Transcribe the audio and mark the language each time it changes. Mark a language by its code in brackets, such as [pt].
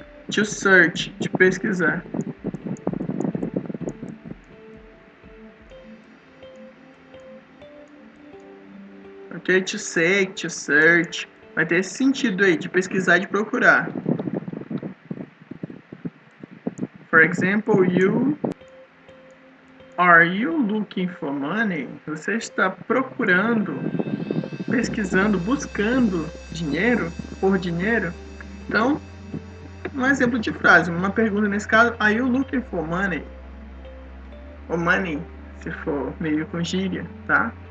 [pt] To search, de pesquisar. Ok? To seek, to search. Vai ter esse sentido aí, de pesquisar e de procurar. [en] For example, are you looking for money? [pt] Você está procurando, pesquisando, buscando dinheiro, por dinheiro? Então, um exemplo de frase, uma pergunta nesse caso, [en] are you looking for money? [pt] Ou money, se for meio com gíria, tá?